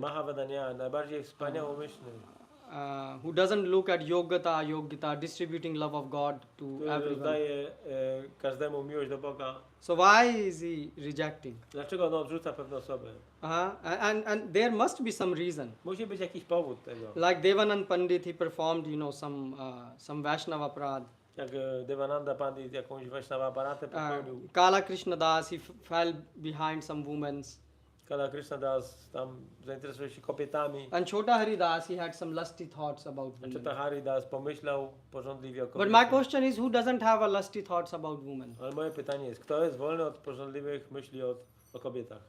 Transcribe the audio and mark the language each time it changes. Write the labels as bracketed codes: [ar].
[pl] Mahavadanya, najbardziej wspaniałomyślny, [en] who doesn't look at yogata, distributing love of God to [pl] który [en] everyone. [pl] daje każdemu miłość do Boga. [en] So why is he rejecting? [pl] Dlaczego on odrzuca pewne osoby? [en] And there must be some reason. [pl] Musi być jakiś powód tego. [en] Like Devanand Pandit, he performed, some Vaishnava prad. [pl] Jak Devananda Pandit jakąś Vaishnava aparatę popełnił. [en] Kala Krishna Das, he fell behind some women. [pl] Kala Krishna Das tam zainteresował się kobietami. [en] And Chota Hari Das, he had some lusty thoughts about [pl] A [en] women. [pl] Chota Hari Das pomyślał porządliwie o [en] But my [pl] kobietach. [en] question is, who doesn't have a lusty thoughts about women? [pl] Ale moje pytanie jest, kto jest wolny od porządliwych myśli o kobietach?